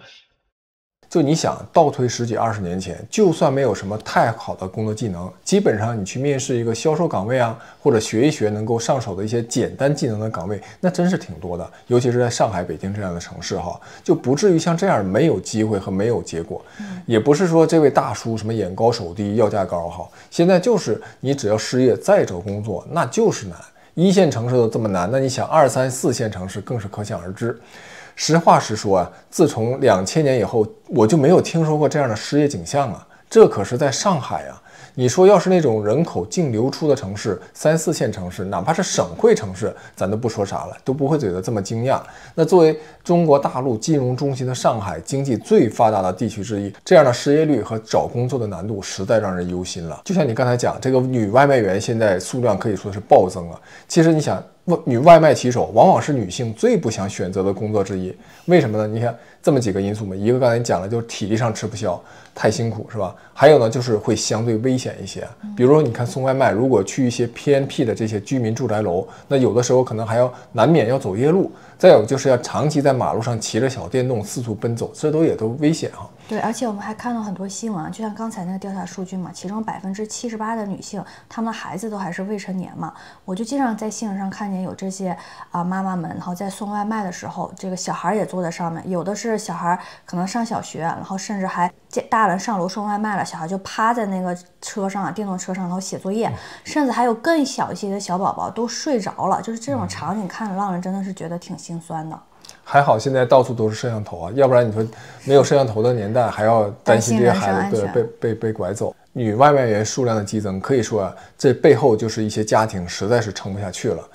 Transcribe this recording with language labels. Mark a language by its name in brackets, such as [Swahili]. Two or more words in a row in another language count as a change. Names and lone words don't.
[Chinese] 就你想倒推10幾20年前，就算沒有什么太好的工作技能，基本上你去面試一個銷售崗位啊，或者學一學能夠上手的一些簡單技能的崗位，那真是挺多的。尤其是在上海、北京這樣的城市哈，就不至於像這樣沒有機會和沒有結果。也不是說這位大叔什麼眼高手低、要價高哈，現在就是你只要失業再找工作，那就是難。1 線城市都這麼難，那你想2、3、4線城市更是可想而知。實話實說啊，自從2000年以後，我就沒有聽說過這樣的失業景象啊。這可是在上海啊！你說要是那種人口淨流出的城市，3、4線城市，哪怕是省會城市，咱都不說啥了，都不會覺得這麼驚訝。那作為中國大陸金融中心的上海，經濟最發達的地區之一，這樣的失業率和找工作的難度實在讓人憂心了。就像你剛才講，這個女外賣員現在數量可以說是暴增啊。其實你想，女外賣騎手往往是女性最不想選擇的工作之一，為什麼呢？你看這麼幾個因素嘛，一個剛才你講了，就是體力上吃不消，太辛苦是吧？還有呢，就是會相對危險一些。比如說你看送外賣，如果去一些偏僻的這些居民住宅樓，那有的時候可能還要難免要走夜路，再有就是要長期在馬路上騎着小電動四處奔走，這也都危險啊。对，而且我們還看到很多新聞，就像剛才那個調查數據嘛，其中78%的女性，她們的孩子都還是未成年嘛。我就經常在新聞上看見有這些媽媽們，然後在送外賣的時候，這個小孩也坐在上面，有的是小孩可能上小學，然後甚至還大人上樓送外賣了，小孩就趴在那個車上啊，電動車上，然後寫作業，甚至還有更小一些的小寶寶都睡着了，就是這種場景看着讓人真的是覺得挺心酸的。還好現在到處都是攝像頭啊，要不然你說沒有攝像頭的年代，還要擔心這些孩子被拐走。女外賣員數量的激增，可以說啊，這背後就是一些家庭實在是撐不下去了。